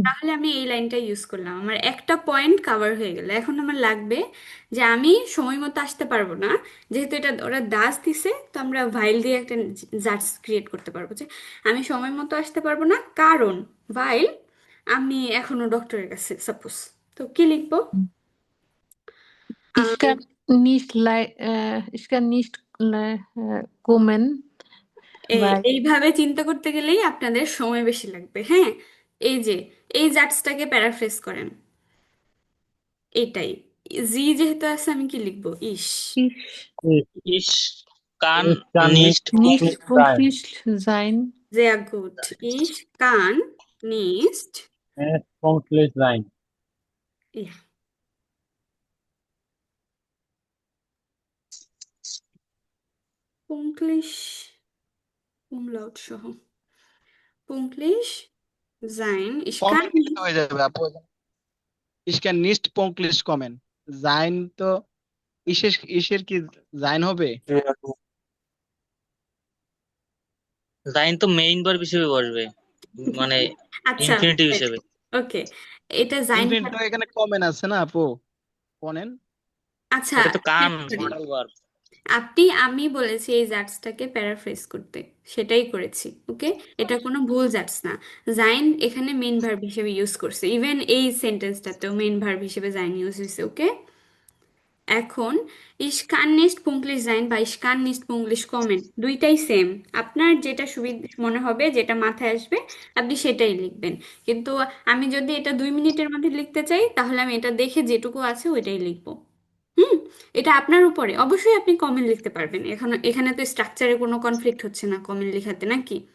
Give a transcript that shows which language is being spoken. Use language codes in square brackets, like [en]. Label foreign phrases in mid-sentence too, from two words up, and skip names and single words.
[bn] তাহলে আমি এই লাইনটা ইউজ করলাম, আমার একটা পয়েন্ট কাভার হয়ে গেল। এখন আমার লাগবে যে আমি সময় মতো আসতে পারবো না, যেহেতু এটা ওরা দাস দিছে, তো আমরা ভাইল দিয়ে একটা জাজ ক্রিয়েট করতে পারবো যে আমি সময় মতো আসতে পারবো না কারণ ভাইল আমি এখনো ডক্টরের কাছে, সাপোজ। তো কি লিখবো? [de] Ich kann ich kann nicht kommen, weil [bn] এইভাবে চিন্তা করতে গেলেই আপনাদের সময় বেশি লাগবে। হ্যাঁ, এই যে এই জাজটাকে প্যারাফ্রেজ করেন, এটাই। জি যেহেতু আছে, আমি কি লিখবো? ইস। [de] ich Ich kann Ich kann nicht nicht nicht pünktlich sein. pünktlich sein. sehr gut. Ich kann nicht, Nicht pünktlich sein. ja, pünktlich, umlaut সহ, pünktlich sein. Ich kann [bn] কমেন কিন্তু [de] nicht, [bn] হয়ে যাবে আপু। [de] Ich kann nicht pünktlich kommen. [bn] জাইন তো ইসের কি জাইন হবে? sein তো মেইন ভার্ব হিসেবে বসবে, মানে আচ্ছা, ইনফিনিটিভ হিসেবে। ওকে, এটা sein ইনফিনিট তো এখানে কমেন আছে না আপু? কনেন। আচ্ছা, এটা তো কান [en] sorry, [bn] মডেল ভার্ব। আমি বলেছি এই জাজটাকে প্যারাফ্রেজ করতে, সেটাই করেছি। ওকে, এটা কোনো ভুল জাজ না। জাইন এখানে মেইন ভার্ব হিসেবে ইউজ করছে, ইভেন এই সেন্টেন্সটাতেও মেইন ভার্ব হিসেবে জাইন ইউজ হয়েছে। ওকে, এখন [de] ich kann nicht pünktlich sein [bn] বা [de] ich kann nicht pünktlich kommen [bn] দুইটাই সেম। আপনার যেটা সুবিধা মনে হবে, যেটা মাথায় আসবে, আপনি সেটাই লিখবেন। কিন্তু আমি যদি এটা 2 মিনিটের মধ্যে লিখতে চাই, তাহলে আমি এটা দেখে যেটুকু আছে ওইটাই লিখবো। হুম, এটা আপনার উপরে। অবশ্যই আপনি কমেন্ট লিখতে পারবেন, এখন এখানে তো স্ট্রাকচারে কোনো কনফ্লিক্ট হচ্ছে না কমেন্ট লেখাতে, নাকি?